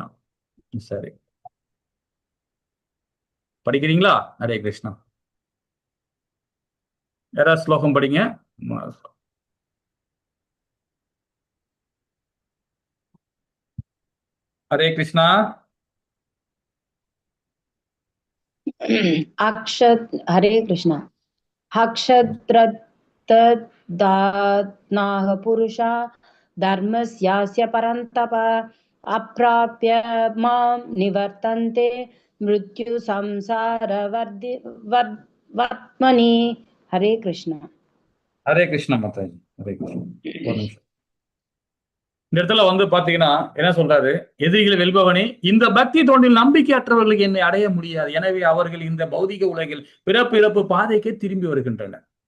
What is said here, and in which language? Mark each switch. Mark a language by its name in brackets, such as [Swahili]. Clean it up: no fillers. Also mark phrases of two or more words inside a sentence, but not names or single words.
[Tamil] சரி, படிக்கிறீங்களா? ஹரே கிருஷ்ணா. யாராவது ஸ்லோகம் படிங்க. ஹரே கிருஷ்ணா. [Hindi] हरे कृष्णा। [Sanskrit] अक्षत्रदात्नाः पुरुषा धर्मस्यास्य परन्तप अप्राप्य मां निवर्तन्ते मृत्यु संसार वर्त्मनि। [Hindi] हरे कृष्णा. [Tamil] ஹரே கிருஷ்ணா மாதாஜி. ஹரே கிருஷ்ணா. ஒரு நிமிஷம். இந்த இடத்துல பாத்தீங்கன்னா என்ன சொல்றாரு? எதிரிகளை வெல்பவனே, இந்த பக்தி தோண்டில் நம்பிக்கையற்றவர்களுக்கு என்னை அடைய முடியாது. எனவே அவர்கள் இந்த பௌதிக உலகில் பிறப்பு இறப்பு பாதைக்கே திரும்பி வருகின்றனர்.